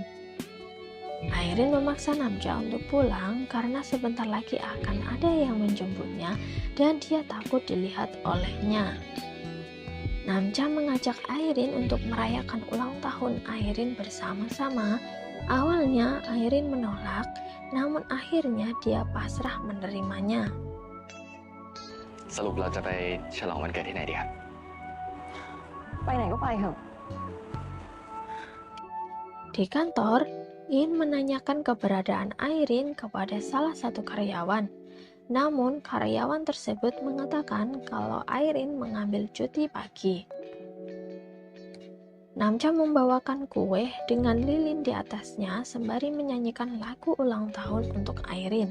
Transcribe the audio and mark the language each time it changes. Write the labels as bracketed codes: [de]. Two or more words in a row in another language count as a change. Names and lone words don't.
[id] Airin memaksa Namcha untuk pulang karena sebentar lagi akan ada yang menjemputnya dan dia takut dilihat olehnya. Namcha mengajak Airin untuk merayakan ulang tahun Airin bersama-sama. Awalnya Airin menolak, namun akhirnya dia pasrah menerimanya. [th] สรุปเราจะไปฉลองวันเกิดที่ไหนดีครับ ไปไหนก็ไปเถอะ [id] Di kantor, In menanyakan keberadaan Airin kepada salah satu karyawan. Namun, karyawan tersebut mengatakan kalau Airin mengambil cuti pagi. Namcha membawakan kue dengan lilin di atasnya sembari menyanyikan lagu ulang tahun untuk Airin.